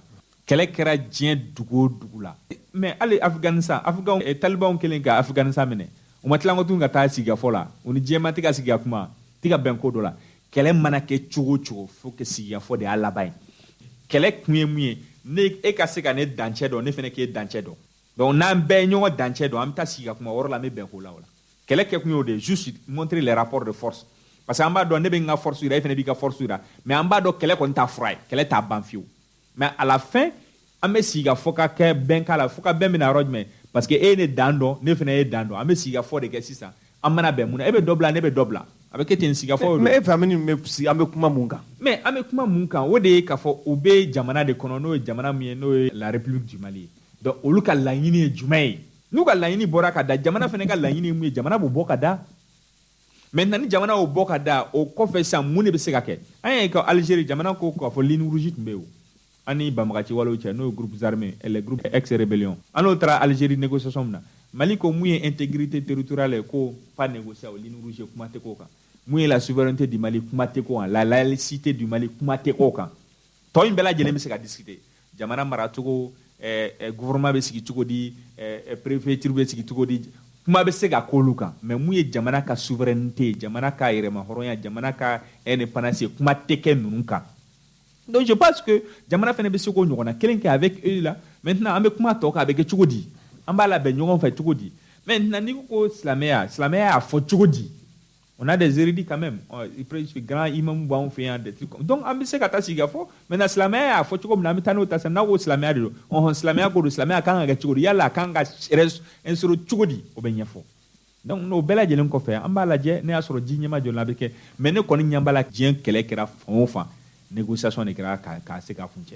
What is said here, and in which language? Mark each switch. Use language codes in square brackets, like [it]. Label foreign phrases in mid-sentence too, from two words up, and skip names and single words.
[bm] kɛlɛ kɛra diɲɛ dugu o dugu la. mais hali Afganistan talibanw kelen ka Afganistan minɛ u ma tila ko tun ka taa sigikafɔ la u ni diɲɛma tɛ ka sigi ka kuma tɛ ka bɛn ko dɔ la. kɛlɛ mana kɛ cogo o cogo fo que sigikafɔ de y'a laban ye. kɛlɛ kun ye mun ye e ka se ka ne dancɛ dɔn ne fana k'e dancɛ dɔn donc n'an bɛɛ ye ɲɔgɔn dancɛ dɔn an bɛ taa sigi ka kuma o yɔrɔ la an bɛ bɛn ko la o la. kɛlɛ kɛ kun ye o de [fr] juste montrer les rapports de force parce que [bm] an b'a dɔn ne bɛ n ka force yira e fana b'i ka force yira mais an b'a dɔn kɛlɛ kɔni t'a fura ye kɛlɛ t'a ban fiyewu [fr] mais à la fin [bm] an bɛ sigi ka fɔ ka kɛ bɛn k'a la fo ka bɛn bɛna yɔrɔ jumɛn parce que e ye ne dan dɔn ne fana ye dan dɔn an bɛ sigi ka fɔ de kɛ sisan an mana bɛn mun na e bɛ dɔ bila ne bɛ dɔ bila a bɛ kɛ ten sigi ka fɔ. mais e fɛ an bɛ kuma mun kan? mais an bɛ kuma mun kan o de ye k'a fɔ u bɛ jamana de kɔnɔ n'o ye jamana min ye n'o ye la République du Mali ye donc olu ka laɲini ye jumɛn ye n'u ka laɲini bɔra ka da jamana fana ka laɲini ye mun ye jamana b'o bɔ ka da. maintenant ni jamana y'o bɔ ka da o kɔfɛ sisan mun de bɛ se ka kɛ an y'a ye ka Algérie jamana ko k'a fɔ [fr] ligne rouge [bm] tun bɛ yen o an ni banbagaci walew cɛ n'o ye [fr] groupes armés les groupes ex rébellion [bm] an n'o taara Algérie négociation min na Mali ko mun ye [fr] intégrité territoriale [bm] ye ko [fr] pas négocier [bm] o [fr] ligne rouge [bm] kuma tɛ k'o kan mun ye [fr] la souveraineté du Mali [bm] kuma tɛ k'o kan [fr] la laïcité du Mali [bm] kuma tɛ k'o kan tɔ in bɛɛ lajɛlen bɛ se ka discuter jamana maracogo gouvernement bɛ sigi cogo di préfecture bɛ sigi cogo di kuma bɛ se ka k'olu kan mais mun ye jamana ka souveraineté jamana ka yɛrɛmahɔrɔnya jamana ka indépendance kuma tɛ kɛ ninnu kan. [fr] donc je pense que [bm] jamana fana bɛ se k'o ɲɔgɔnna kelen kɛ [fr] avec eux la maintenant [bm] an bɛ kuma tɔ kan a bɛ kɛ cogo di an b'a labɛn ɲɔgɔn fɛ cogo di maintenant n'i ko silamɛya y'a fɔ cogo di [fr] on a des érudits quand même grand imam [bm] b'anw fɛ yan [fr] des trucs donc [bm] an bɛ se ka taa sigi ka fɔ maintenant silamɛya y'a fɔ cogo min na an bɛ taa n'o ta sisan n'a ko silamɛya de don silamɛya ko don silamɛya kan ka kɛ cogo di yala a kan ka insoro cogo di o bɛ ɲɛfɔ donc n'o bɛɛ lajɛlen kɔfɛ an b'a lajɛ ne y'a sɔrɔ ji ɲɛma jɔlen a bɛ kɛ mais ne kɔni ɲɛ b'a la diɲɛ kɛlɛ kɛra fan o fan négociation de kɛra k'a se k'a kuncɛ.